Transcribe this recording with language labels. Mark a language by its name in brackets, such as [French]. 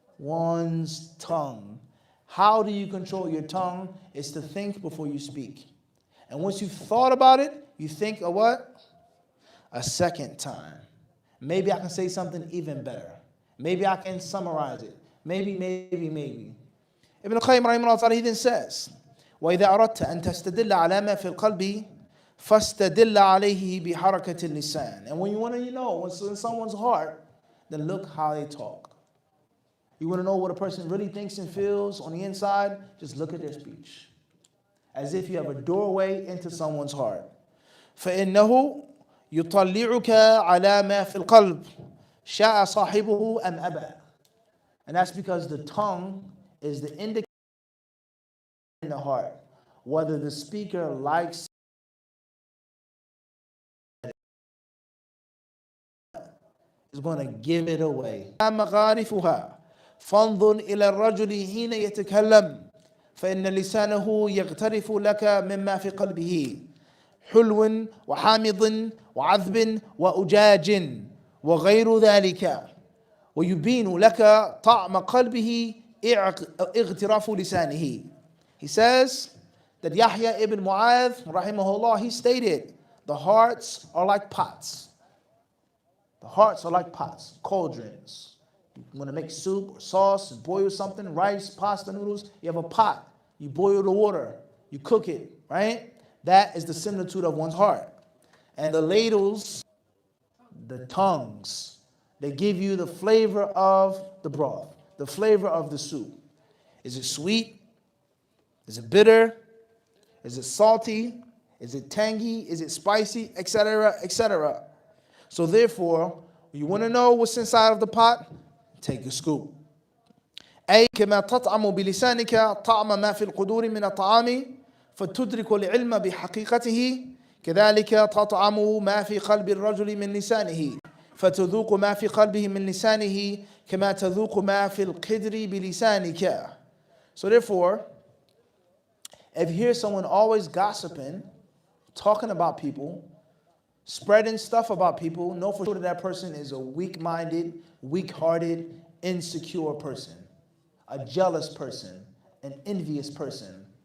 [English] One's tongue. How do you control your tongue? It's to think before you speak. And once you've thought about it, you think of what? A second time. Maybe I can say something even better. Maybe I can summarize it. Maybe. [Arabic] Ibn al-Qayyim rahimahullah, [English] he then says, [Arabic] وَإِذَا أَرَدْتَ أَن تَسْتَدِلَّ عَلَى مَا فِي الْقَلْبِ فَاسْتَدِلَّ عَلَيْهِ بِحَرَكَةِ اللِّسَانِ. [English] And when you want to know what's in someone's heart, then look how they talk. You want to know what a person really thinks and feels on the inside? Just look at their speech. As if you have a doorway into someone's heart. [Arabic] فَإِنَّهُ يُطَلِّعُكَ عَلَى مَا فِي الْقَلْبِ شَاءَ صَاحِبُهُ أَمْ أَبَى. [English] And that's because the tongue is the indicator in the heart. whether the speaker likes is going to give it away. [Arabic] مغارفها فانظر إلى الرجل حين يتكلم فإن لسانه يغترف لك مما في قلبه حلو وحامض وعذب وأجاج وغير ذلك ويبين لك طعم قلبه اغتراف لسانه. [English] He says that Yahya ibn Mu'adh rahimahullah, he stated, the hearts are like pots. The hearts are like pots, cauldrons. You want to make soup or sauce, boil something, rice, pasta, noodles, you have a pot. You boil the water, you cook it, right? That is the similitude of one's heart. And the ladles, the tongues, they give you the flavor of the broth, the flavor of the soup. Is it sweet? Is it bitter? Is it salty? Is it tangy? Is it spicy? Etc., etc. So therefore, you want to know what's inside of the pot? Take a scoop. [Arabic] أي كما تطعم بلسانك طعم ما في القدور من الطعام فتدرك العلم بحقيقته كذلك تطعم ما في قلب الرجل من لسانه فتذوق ما في قلبه من لسانه كما تذوق ما في القدر بلسانك. [English] So therefore, if you hear someone always gossiping, talking about people, spreading stuff about people, know for sure that that person is a weak-minded, weak-hearted, insecure person, a jealous person, an envious person.